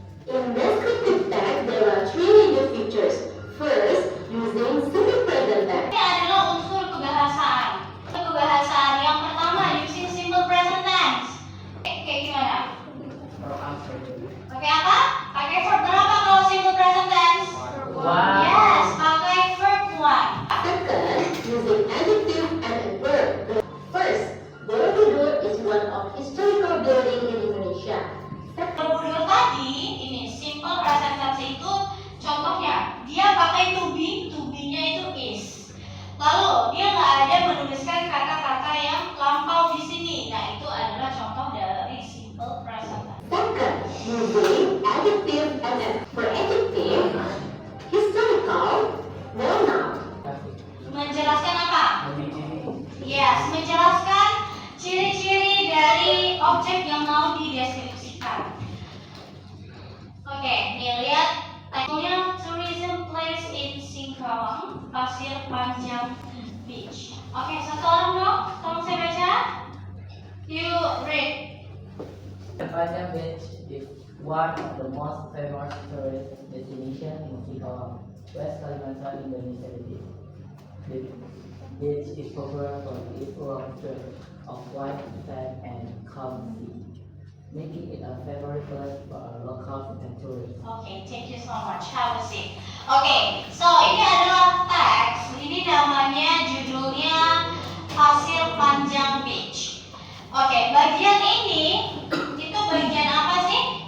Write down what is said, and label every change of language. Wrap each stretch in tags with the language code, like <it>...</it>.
<en>In descriptive text, there are three major features. First, using simple present tense.</en> <id>Ini adalah unsur kebahasaan. Kebahasaan yang pertama</id> <en>using simple present tense.</en> <id>Kayak gimana? Pakai apa? Pakai verb berapa kalau simple present tense?</id> <en>One.</en> <id>Yes, pakai verb one.</id> <en>Second, using adjective and a verb. First, Borobudur is one of historical building in Indonesia.</en> <id>Borobudur tadi, ini simple present tense itu contohnya dia pakai to be, to-be-nya itu is. Lalu dia nggak ada menuliskan kata-kata yang lampau di sini. Nah, itu adalah contoh dari simple present tense.</id> <en>Second, using adjective and a for adjective, historical, well-known.</en> <id>Menjelaskan apa? Yes, menjelaskan ciri-ciri dari objek yang mau dideskripsikan. Oke, nih lihat title-nya Tourism Place in Singkawang, Pasir Panjang Beach. Oke, satu orang dong, tolong saya baca.</id> <en>You read. Panjang Beach is one of the most famous tourist destinations in Singkawang, West Kalimantan, Indonesia. The beach is popular for its long stretch of white sand and calm sea, making it a favorite place for locals and tourists. Oke, thank you so much. Have a seat. Oke, so</en> <id>ini adalah teks. Ini namanya judulnya Pasir Panjang Beach. Oke, bagian ini itu bagian apa sih?</id>